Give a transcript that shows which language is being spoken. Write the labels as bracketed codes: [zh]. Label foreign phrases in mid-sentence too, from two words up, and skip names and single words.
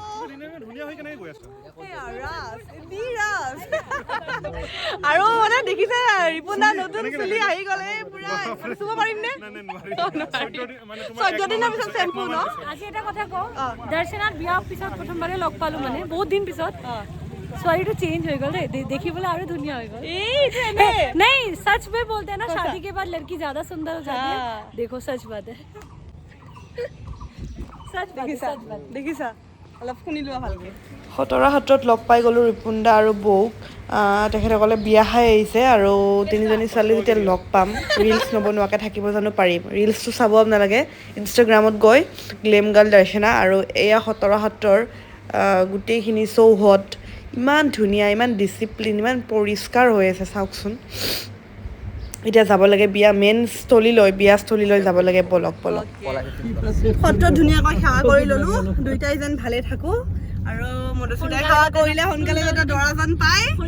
[as] আৰু মানে দেখিছে ৰিপুনা নতুন চুলি আহি গ'লে পুৰা চুব পাৰিম নে 14 দিনৰ পিছত চেম্পু ন আজি এটা কথা কওঁ দৰ্শনাত বিয়াৰ পিছত প্ৰথমবাৰে লগ পালো মানে বহুত দিন পিছত ছোৱালীটো চেঞ্জ হৈ গ'ল ৰে দেখিবলৈ আৰু ধুনীয়া হৈ গ'ল [hi] नहीं सच में बोलते हैं ना शादी के बाद लड़की ज्यादा सुंदर हो जाती है देखो सच बात है सच बात [as] দেখিছা অলপ শুনি লোৱা ভালকে খতৰা হাতত লগ পাই গ'লো ৰিপুন্দা আৰু বৌক তেখেতসকলে বিয়া খাই আহিছে আৰু তিনিজনী ছোৱালী যেতিয়া লগ পাম ৰিলছ নবনোৱাকৈ থাকিব জানো পাৰিম ৰিলছটো চাব আপোনালোকে ইনষ্টাগ্ৰামত গৈ গ্লেম গাৰ্ল দৰ্শনা আৰু এয়া খতৰা হাতৰ গোটেইখিনি চৌহদ ইমান ধুনীয়া ইমান ডিচিপ্লিন ইমান পৰিষ্কাৰ হৈ আছে চাওকচোন এতিয়া যাব লাগে বিয়া মেইন বিয়াস্থলীলৈ যাব লাগে পলক সত্ৰ ধুনীয়াকৈ সেৱা কৰি ল'লো দুইটাই যেন ভালে থাকো আৰু মধুসূদাই সেৱা কৰিলে সোনকালে যাতে দৰাজন পায়